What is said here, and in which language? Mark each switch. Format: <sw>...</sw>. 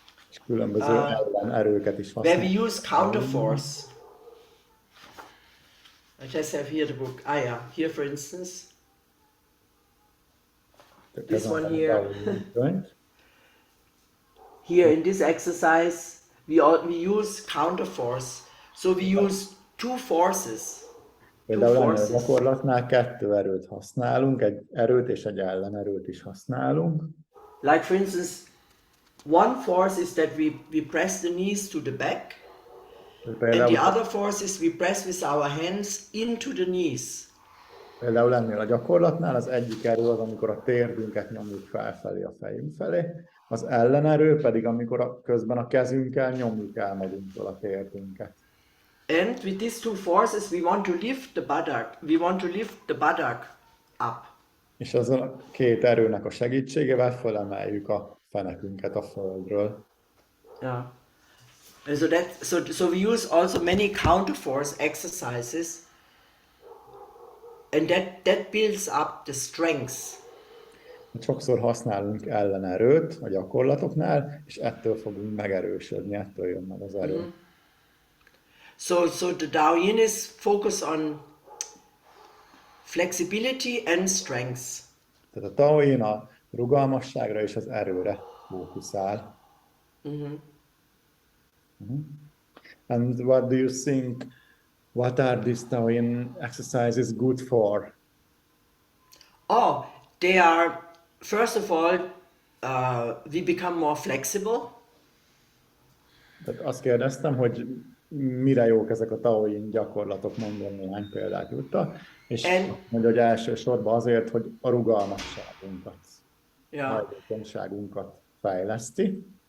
<hu>És különböző ellenerőket is</hu> <en>where</en> <hu>használunk.</hu> <en>we use counter force. I just have here the book. Yeah, here for instance. This one here. Here in this exercise, we use counter force. So we use two forces.</en> <hu>Például ennél a gyakorlatnál 2 erőt használunk, egy erőt és egy ellenerőt is használunk.</hu> <en>Like for instance, one force is that we press the knees to the back, and the other force is we press with our hands into the knees.</en> <hu>Például ennél a gyakorlatnál az egyik erő az, amikor a térdünket nyomjuk felfelé a fejünk felé, az ellenerő pedig, amikor közben a kezünkkel nyomjuk el magunktól a térdünket.</hu> <en>And with these two forces we want to lift the buttock. We want to lift the buttock up.</en> <hu>És azon a 2 erőnek a segítségével felemeljük a fenekünket a földről.</hu> <en>Yeah. And so we use also many counter force exercises, and that builds up the strength.</en> <hu>Sokszor használunk ellenerőt a gyakorlatoknál, és ettől fogunk megerősödni, ettől jön meg az erő. Mm-hmm.</hu> <en>So the TAO YIN is focused on flexibility and strength.</en> <hu>Tehát a TAO YIN a rugalmasságra és az erőre fókuszál. Mm-hmm.</hu> <en>And what do you think, what are these TAO YIN exercises good for? Oh, they are, first of all, we become more flexible.</en> <hu>Tehát azt kérdeztem, hogy mire jók ezek a TAO YIN gyakorlatok, mondom néhány példát Jutta, és mondja, hogy elsősorban azért, hogy a rugalmasságunkat, hajlékonyságunkat fejleszti.</hu>